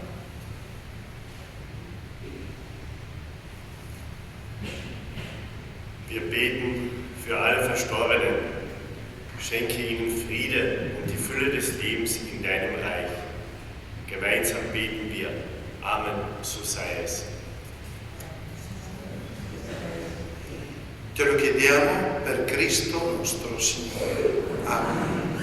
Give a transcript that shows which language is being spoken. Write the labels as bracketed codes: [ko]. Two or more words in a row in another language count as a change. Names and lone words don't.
[de] Wir beten für alle Verstorbenen. Schenke ihnen Friede und die Fülle des Lebens in deinem Reich. Gemeinsam beten wir. Amen, so sei es. [it] Te lo chiediamo per Cristo nostro Signore. Amen.